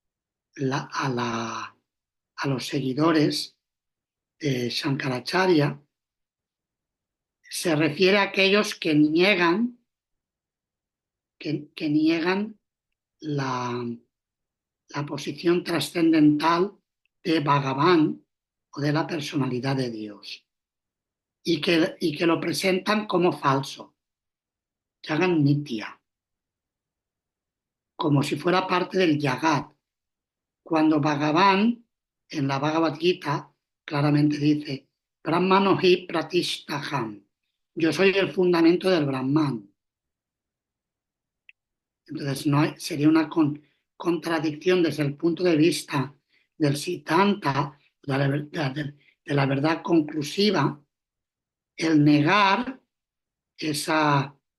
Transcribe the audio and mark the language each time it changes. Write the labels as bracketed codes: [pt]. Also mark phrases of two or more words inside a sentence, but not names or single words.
[es] a los seguidores de Shankaracharya, se refiere a aquellos que niegan la posición trascendental de Bhagavan o de la personalidad de Dios y que lo presentan como falso, [sa] Jagan Nitya, [es] como si fuera parte del Yagat, cuando Bhagavan en la Bhagavad Gita claramente dice [sa] Brahmano hi pratishtaham, [es] yo soy el fundamento del Brahman. Entonces sería una contradicción desde el punto de vista del Siddhanta, de la verdad conclusiva, el negar esa